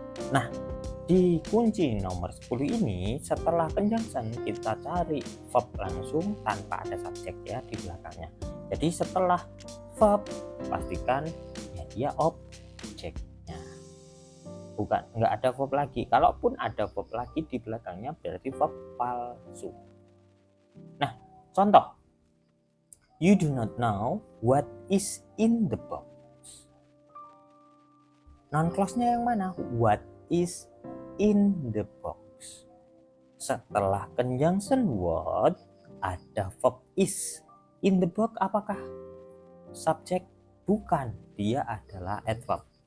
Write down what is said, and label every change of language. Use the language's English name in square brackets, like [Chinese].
[Indonesian] Nah, di kunci nomor 10 ini setelah conjunction kita cari verb langsung tanpa ada subjek, ya, di belakangnya. Jadi setelah verb pastikan ya dia objeknya, bukan nggak ada verb lagi. Kalaupun ada verb lagi di belakangnya berarti verb palsu. Nah, contoh, [English] you do not know what is in the box. [Indonesian] Non-clause-nya yang mana? [English] What is in the box. [Indonesian] Setelah conjunction word ada verb is. [English] In the box [Indonesian] apakah subjek? Bukan, dia adalah adverb.